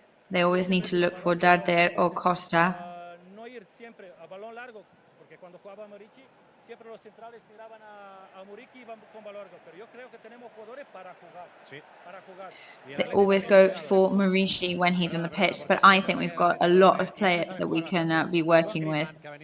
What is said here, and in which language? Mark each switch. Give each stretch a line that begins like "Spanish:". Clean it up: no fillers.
English: They always need to look for Darder or Costa.
Spanish: no ir siempre a balón largo, porque cuando jugaba Muriqui, siempre los centrales miraban a Muriqui y iban con balón largo, pero yo creo que tenemos jugadores para jugar. Sí. Para jugar.
English: They always go for Muriqi when he's on the pitch, but I think we've got a lot of players that we can be working with.